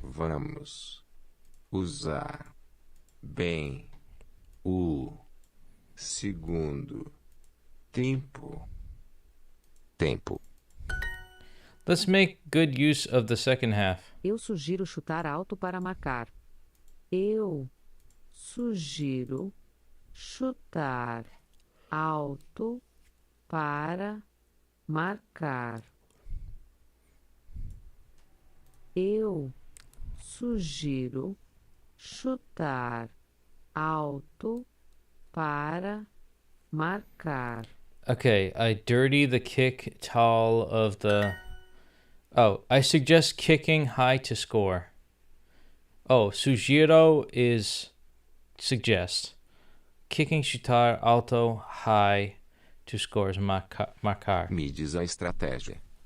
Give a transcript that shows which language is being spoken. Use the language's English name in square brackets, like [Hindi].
[Portuguese] Vamos usar bem o segundo tempo. Tempo. [English] Let's make good use of the second half. [Portuguese] Eu sugiro chutar alto para marcar. Eu sugiro chutar alto para marcar. Eu sugiro chutar alto para marcar. [English] Okay, I dirty the kick tall of the... Oh, I suggest kicking high to score. Oh, sugiro is suggest. Kicking [Portuguese] chutar alto [English] high to score is marcar. [Portuguese] Me diz a estratégia.